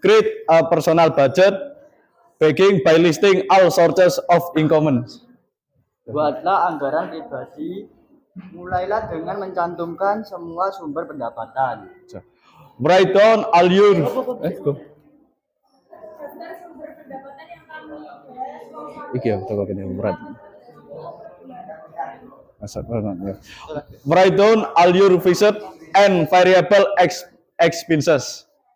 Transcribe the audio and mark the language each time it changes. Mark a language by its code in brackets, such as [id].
[en] Create a personal budget begin by listing all sources of income. [id] Buatlah anggaran pribadi, mulailah dengan mencantumkan semua sumber pendapatan. [en] Write down all your Write down all your fixed and variable expenses.